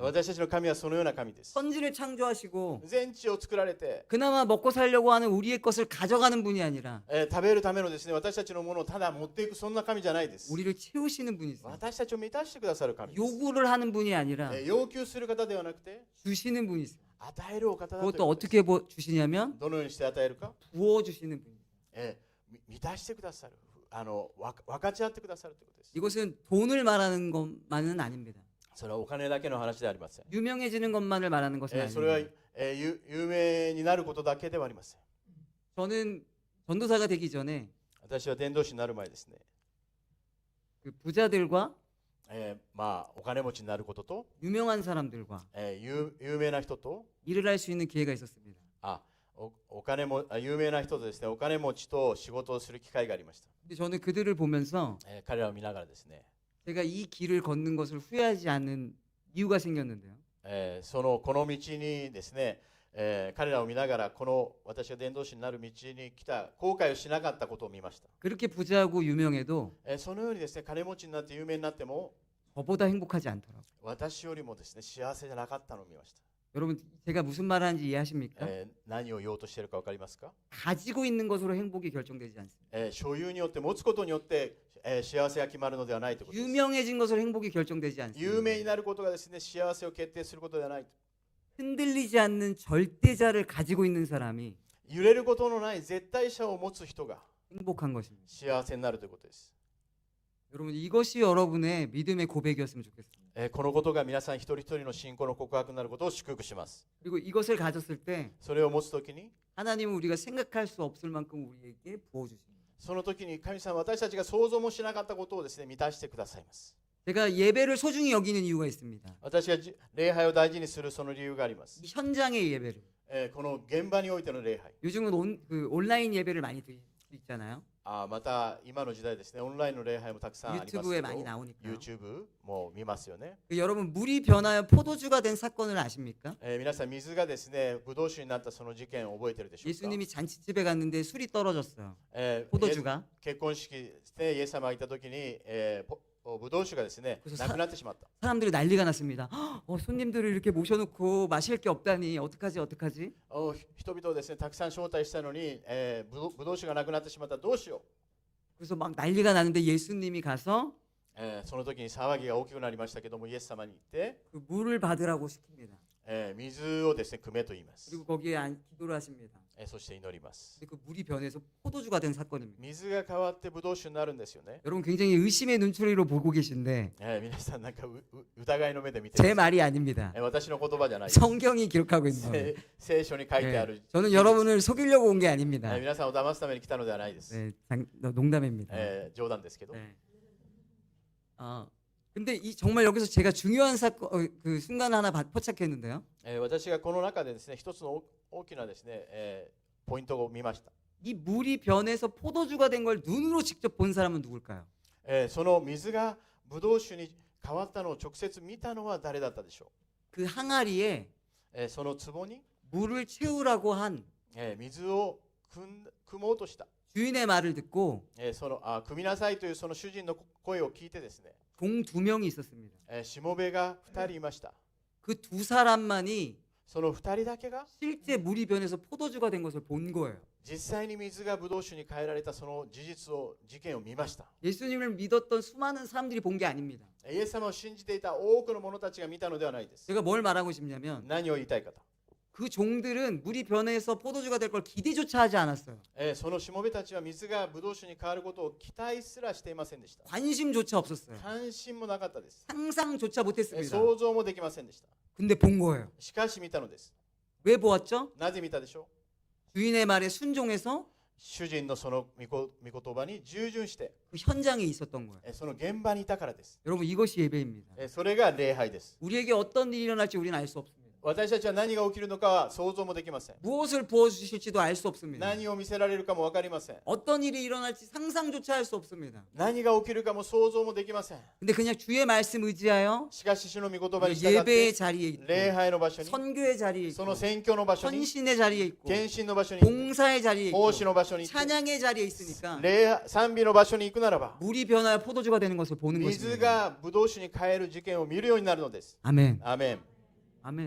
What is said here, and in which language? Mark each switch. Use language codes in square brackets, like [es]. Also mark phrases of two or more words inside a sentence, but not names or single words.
[ja] 私たちの神はそのような神です。 [ko] 선지를 창조하시고 [ja] 全地を作られて、 [ko] 그나마 먹고 살려고 하는 우리의 것을 가져가는 분이 아니라 [ja] 食べるためのですね、私たちのものをただ持っていく、そんな神じゃないです。 [ko] 우리를 채우시는 분이세요. [ja] 私たちを満たしてくださる神です。 [ko] 요구를 하는 분이 아니라 [ja] 要求する方ではなくて、 [ko] 주시는 분이세요. [ja] 与えるお方だという [ko] 그것도 [ja] ことです [ko] 어떻게 주시냐면 [ja] どのようにして与えるか、 [ko] 부어주시는 분이에요. [ja] 満たしてくださる、分かち合ってくださるということです。 [ko] 이것은 돈을 말하는 것만은 아닙니다. [ja] それはお金だけの話ではありません。 [ko] 유명해지는 것만을 말하는 것은 [ja] それは [ko] 아닙니다. [ja] 有名になることだけではありません。 [ko] 저는 전도사가 되기 전에 [ja] 私は伝道師になる前ですね、 [ko] 그 부자들과 [ja] お金持ちになることと、 [ko] 유명한 사람들과 [ja] 有名な人と、 [ko] 일을 할 수 있는 기회가 있었습니다. [ja] 有名な人とですね、お金持ちと仕事をする機会がありました。 [ko] 근데 저는 그들을 보면서 [ja] 彼らを見ながらですね、 [ko] 제가 이 길을 걷는 것을 후회하지 않는 이유가 생겼는데요. [ja] この道にですね、彼らを見ながら私が伝道師になる道に来た後悔をしなかったことを見ました。 [ko] 그렇게 부자고 유명해도 [ja] そのようにですね、金持ちになって有名になっても [ko] 저보다 행복하지 않더라고요. [ja] 私よりもですね、幸せじゃなかったのを見ました。 [ko] 여러분 제가 무슨 말 하는지 이해하십니까? [ja] 何を言おうとしているか分かりますか？ [ko] 가지고 있는 것으로 행복이 결정되지 않습니다. [ja] 所有によって持つことによって、幸せが決まるのではないということです。 [ko] 유명해진 것으로 행복이 결정되지 [ja] 有名に [ko] 않습니다. [ja] なることがですね、幸せを決定することではない。 [ko] 흔들리지 않는 절대자를 가지고 있는 사람이 [ja] 揺れることのない絶対者を持つ人が [ko] 행복한 것입니다. [ja] 幸せになるということです。 [ko] 여러분 이것이 여러분의 믿음의 고백이었으면 좋겠습니다. [ja] このことが皆さん一人一人の信仰の告白になることを祝福します。 [ko] 그리고 이것을 가졌을 때 [ja] それを持つときに、 [ko] 하나님은 우리가 생각할 수 없을 만큼 우리에게 부어주십니다. [ja] その時に神様は私たちが想像もしなかったことをですね、満たしてくださいます。 [ko] 제가 예배를 소중히 여기는 이유가 있습니다. [ja] 私が礼拝を大事にするその理由があります。 [ko] 이 현장의 예배를. [ja] この現場においての礼拝。 [ko] 요즘은 온라인 예배를 많이 있잖아요. [ja] また今の時代ですね、オンラインの礼拝もたくさんありますけど、 [ko] 유튜브에 많이 나오니까요. [ja] YouTube も見ますよね。 [ko] 여러분 물이 변하여 포도주가 된 사건을 아십니까? [ja] 皆さん水がですね、ブドウ酒になったその事件を覚えているでしょうか。 [ko] 예수님이 잔치집에 갔는데 술이 떨어졌어요. えー 포도주가. [ja] 結婚式ですね、イエス様がいた時に、ブドウ酒がですね、 [ko] 그래서 [ja] なくなってしまった。 [ko] 사람들이 난리가 났습니다. 손님들을 이렇게 모셔놓고 마실 게 없다니 어떡하지? [ja] 人々をですね、たくさん招待したのに、ブドウ酒がなくなってしまった。どうしよ [ko] 그래서 막 난리가 나는데 예수님이 가서 [ja] う。その時に騒ぎが大きくなりましたけども、イエス様に言って、 [ko] 그 물을 받으라고 시킵니다. [ja] 水をですね、汲めと言います。 [ko] 그리고 거기에 기도를 하십니다. [ja] そして祈ります。 [ko] 근데 그 물이 변해서 포도주가 된 사건입니다. [ja] 水が変わってブドウ酒になるんですよね。 [ko] 여러분 굉장히 의심의 눈초리로 보고 계신데 [ja] 皆さんなんか疑いの目で見て [ko] 제 [ja] る。 [ko] 말이 아닙니다. [ja] 私の言葉じゃないです。 [ko] 성경이 기록하고 있는 거예요. [ja] 聖書に書いてあ [ko] 네, [ja] る。 [ko] 저는 여러분을 속이려고 온 게 아닙니다. [ja] 皆さんを騙すために来たのではないです。 [ko] 네, 농담입니다. [ja] 冗談ですけど。 [ko] 네. 근데 정말 여기서 제가 중요한 그 순간 하나 포착했는데요. [ja] 私がこの中でですね、一つの大きなですね、ポイントを見ました。 [ko] 이 물이 변해서 포도주가 된 걸 눈으로 직접 본 사람은 누굴까요? [ja] その水がブドウ酒に変わったのを直接見たのは誰だったでしょ [ko] 그 항아리에 [ja] う。その壺に [ko] 물을 채우라고 한 [ja] 水を汲もうとした。 [ko] 주인의 말을 듣고 [ja] 汲みなさいというその主人の声を聞いてですね、 [ko] 종 2명이 있었습니다. [ja] しもべが2人いました。 [ko] 그 두 사람만이 [ja] その2人だけが [ko] 실제 물이 변해서 포도주가 된 것을 본 거예요. [ja] 実際に水がブドウ酒に変えられたその事件を見ました。 [ko] 예수님을 믿었던 수많은 사람들이 본 게 아닙니다. [ja] イエス様を信じていた多くの者たちが見たのではないです。 [ko] 제가 뭘 말하고 싶냐면 [ja] 何を言いたいかと。 [ko] 그 종들은 물이 변해서 포도주가 될 걸 기대조차 하지 않았어요. [ja] そのしもべたちは水がブドウ酒に変わることを期待すらしていませんでした。 [ko] 관심조차 없었어요. [ja] 関心もなかったです。 [ko] 상상조차 못했습니다. [ja] 想像もできませんでした。 [ko] 근데 본 거예요. [ja] しかし見たのです。 [ko] 왜 보았죠? [ja] なぜ見たでしょ [ko] 주인의 말에 순종해서 [ja] う。主人のその御言葉に従順して、 [ko] 그 현장에 있었던 거예요. [ja] その現場にいたからです。 [ko] 여러분 이것이 예배입니다. [ja] それが礼拝です。 [ko] 우리에게 어떤 일이 일어날지 우리는 알 수 없습니다. [ja] 私たちは何が起きるのかは想像もできません。 [ko] 무엇을 부어주실지도 알 수 없습니다. [ja] 何を見せられるかも分かりません。 [ko] 어떤 일이 일어날지 상상조차 할 수 없습니다. [ja] 何が起きるかも想像もできません。 [ko] 근데 그냥 주의 말씀 의지하여 [ja] しかし主の御言葉に従っ [ko] 예배의 [ja] て [ko] 자리에 있고 [ja] 礼拝の場所に、 [ko] 선교의 자리에 [ja] そ [ko] 있고 [ja] の宣教の場所に、 [ko] 헌신의 자리에 있고 [ja] 献身の場所に、 [ko] 봉사의 자리에 [ja] 奉 [ko] 있고 [ja] 仕の場所に、 [ko] 찬양의 자리에 있으니까 [ja] 賛美の場所に行くならば、 [ko] 물이 변하여 포도주가 되는 것을 보는 [ja] 水 [ko] 것입니다. [ja] がブドウ酒に変える事件を見るようになるのです。 [ko] 아멘. [ja] アーメン。 [ko] 아멘.